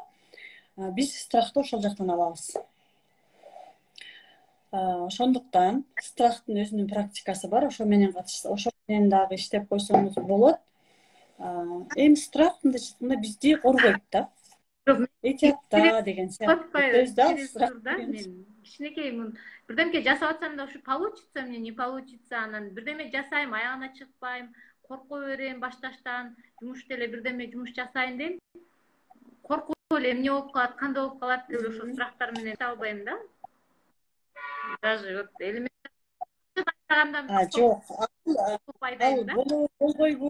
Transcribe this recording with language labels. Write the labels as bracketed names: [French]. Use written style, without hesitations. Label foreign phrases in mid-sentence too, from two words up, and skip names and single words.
[Kyrgyz] Биз страхты ошол жактан алабыз. Ошондуктан страхтын өзүнүн практикасы бар, ошо менен дагы иштеп койсоңуз болот. Эми страх мындай айтканда бизди коргойт да. Этиятта деген мен кичинекей бирдемке жасап атсам да ушу [Russian] получится, мне не получится, [Kyrgyz] анан бирдеме жасайм, аягына чыкпайм, корко берем башташтан, жумуш деле бирдеме жумуш жасайын дейм. Коркуп эле эмне болуп калат, кандай болуп калат деп ошо страхтар менен албайм да. [Russian] Даже вот элементарный [Kyrgyz] жок, болбойбу.